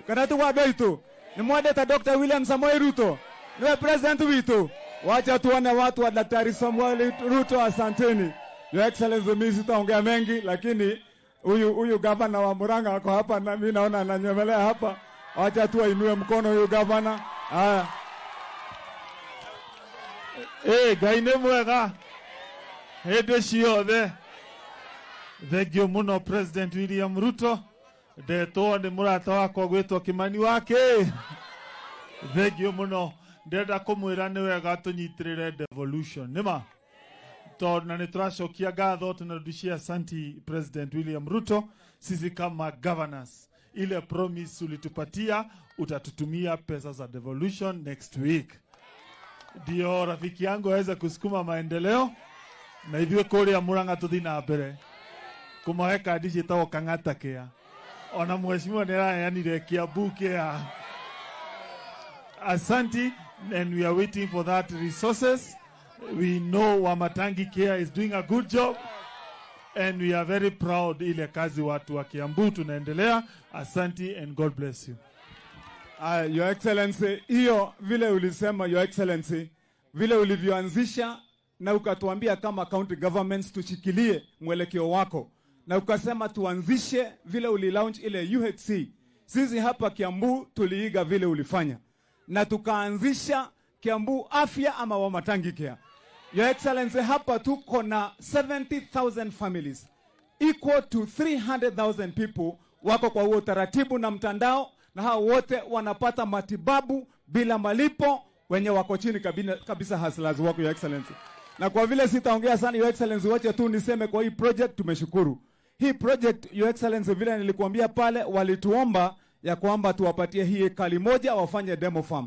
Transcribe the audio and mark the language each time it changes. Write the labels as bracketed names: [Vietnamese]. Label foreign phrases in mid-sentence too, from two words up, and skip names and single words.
[Kikuyu] Kanatu wa beito. Ni mwadeta Dr. William Samoei Ruto. [Swahili] Niwe President wetu. Wacha tuone watu wa Daktari Samoei Ruto, asanteni. [English] Your Excellency, [Swahili] mimi sitaongea mengi, lakini huyu gavana wa Murang'a ako hapa na mimi naona ananyemelea hapa. Wacha tu ainue mkono huyu gavana. Haya. [Kikuyu] Gaine mwega. Hede ciothe. Thengio muno President William Ruto. Ndetwo ni murata wakwa gwitwo Kimani wake. Thengio muno. Ndenda kumwira ni wega tunyitirire devolution. Nima? Na nituracokia ngatho [Swahili] tunarudishia asanti President William Ruto. Sisi kama governors, ile promise ulitupatia utatutumia pesa za devolution [English] next week. [Swahili] Ndio rafiki yangu aweze kusukuma maendeleo na hivyo [Kikuyu] kuria Murang'a tuthi na mbere. Kumahe kadi citagwo Kang'ata Care. Ona mheshimiwa nirayanire Kiambu Care. [Swahili] Asanti, [English] and we are waiting for that resources. We know Wamatangi Care is doing a good job, and we are very proud [Swahili] ile kazi watu wa Kiambu tunaendelea. [English] Asanti and God bless you. Your Excellency, [Swahili] hiyo vile ulisema [English] Your Excellency, [Swahili] vile ulivyoanzisha na ukatuambia kama [English] county governments [Swahili] tushikilie mwelekeo wako, na ukasema tuanzishe vile ulilaunch ile UHC. Sisi hapa Kiambu tuliiga vile ulifanya na tukaanzisha Kiambu Afya ama Wamatangi Care. [English] Your Excellency, [Swahili] hapa tuko na [English] 70,000 families equal to 300,000 people [Swahili] wako kwa huo taratibu na mtandao, na hao wote wanapata matibabu bila malipo, wenye wako chini kabisa hustlers wako [English] Your Excellency. [Swahili] Na kwa vile sitaongea sana [English] Your Excellency, [Swahili] wacha tu niseme kwa hii project tumeshukuru. Hii project [English] Your Excellency, [Swahili] vile nilikuambia pale, walituomba ya kwamba tuwapatie hii ekali moja wafanye [English] demo farm.